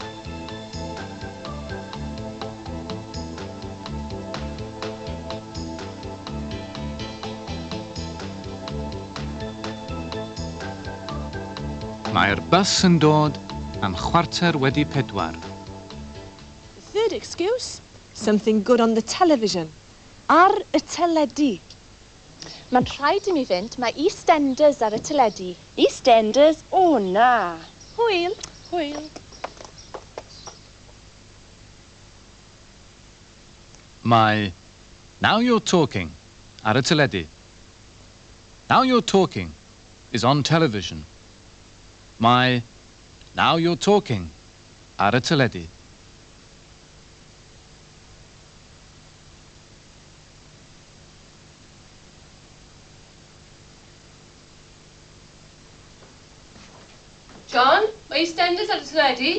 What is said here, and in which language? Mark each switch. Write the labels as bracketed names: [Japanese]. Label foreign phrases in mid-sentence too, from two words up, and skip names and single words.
[Welsh] Mae'r bus yn dod am chwarter wedi 4. [English] The third excuse, something good on the television. [Welsh] Ar y teledu. Mae'n rhaid i mi fynd, mae EastEnders ar y teledu. EastEnders? O na. Hwyl. Hwyl. Mae Now You're Talking ar y teledu. [English] Now You're Talking is on television. [Welsh] Mae Now You're Talking ar y teledu. John, mae EastEnders ar y teledu?